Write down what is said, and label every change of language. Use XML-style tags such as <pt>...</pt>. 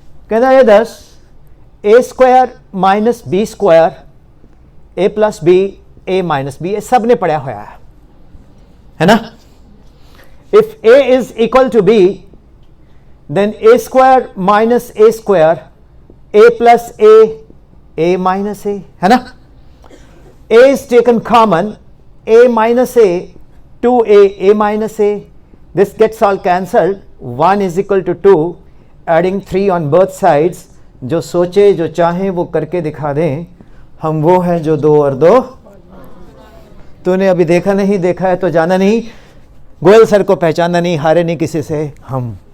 <hi>कहता ये</hi> <en>10 A square minus B square A plus B A minus B,</en> <hi>ये सब ने पढ़ा हुआ है ना?</hi> <en>if A is equal to B then A square minus A square A plus A minus A,</en> <hi>है ना?</hi> <en>a is taken common, a minus a, 2a minus a, this gets all cancelled, 1 is equal to 2, adding 3 on both sides।</en> <hi>जो सोचे जो चाहे वो करके दिखा दें, हम वो हैं जो 2 और 2। तूने अभी देखा नहीं, देखा है तो जाना नहीं, गोयल सर को पहचाना नहीं, हारे नहीं किसी से हम।</hi>